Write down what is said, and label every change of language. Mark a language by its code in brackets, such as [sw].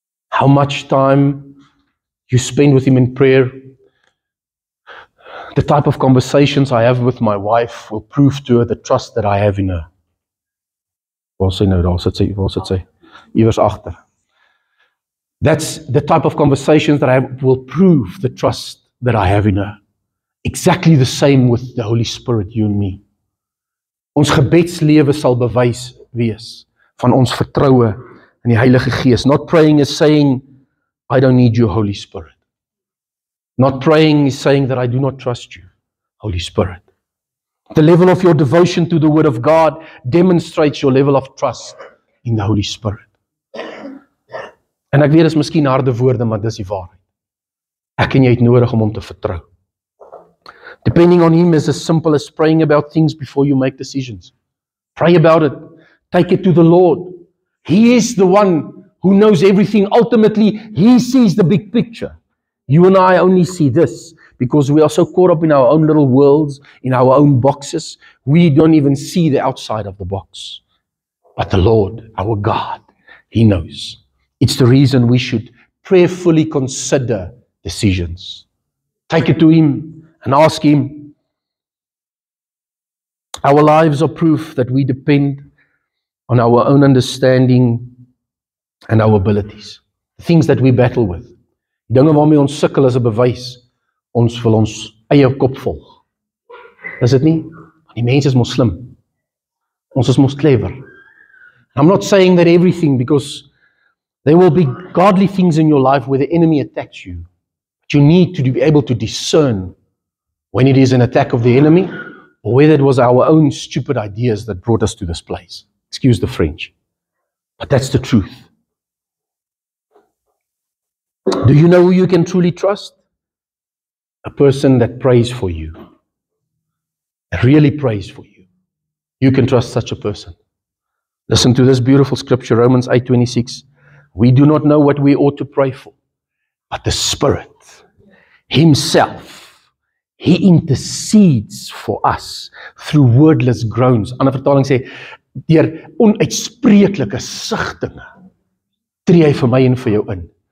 [en] How much time you spend with Him in prayer, the type of conversations I have with my wife will prove to her the trust that I have in her. [af] Waar sê nou, daar sit sy, iewers agter. [en] That's the type of conversations that I have will prove the trust that I have in her. Exactly the same with the Holy Spirit, you and me. [af] Ons gebedslewe sal bewys wees van ons vertroue in die Heilige Gees. [en] Not praying is saying, I don't need you, Holy Spirit. Not praying is saying that I do not trust you, Holy Spirit. The level of your devotion to the Word of God demonstrates your level of trust in the Holy Spirit. [af] En ek weet, dit is miskien harde woorde, maar dis die waarheid. Ek en jy het nodig om Hom te vertrou. [en] Depending on Him is as simple as praying about things before you make decisions. Pray about it. Take it to the Lord. He is the one who knows everything. Ultimately, He sees the big picture. You and I only see this because we are so caught up in our own little worlds, in our own boxes. We don't even see the outside of the box. But the Lord, our God, He knows. It's the reason we should prayerfully consider decisions. Take it to Him and ask Him. Our lives are proof that we depend on our own understanding and our abilities. The things that we battle with. [af] Dinge waarmee ons sukkel is 'n bewys. Ons wil ons eie kop volg. Is dit nie? Die mens is mos slim. Ons is mos clever. [en] I'm not saying that everything, because there will be godly things in your life where the enemy attacks you. But you need to be able to discern when it is an attack of the enemy or whether it was our own stupid ideas that brought us to this place. Excuse the French. But that's the truth. Do you know who you can truly trust? A person that prays for you. That really prays for you. You can trust such a person. Listen to this beautiful scripture, Romans 8:26. We do not know what we ought to pray for, but the Spirit Himself, He intercedes for us through wordless groans. [af] Ander vertaling sê, deur onuitspreeklike sigtinge tree Hy vir my en vir jou in.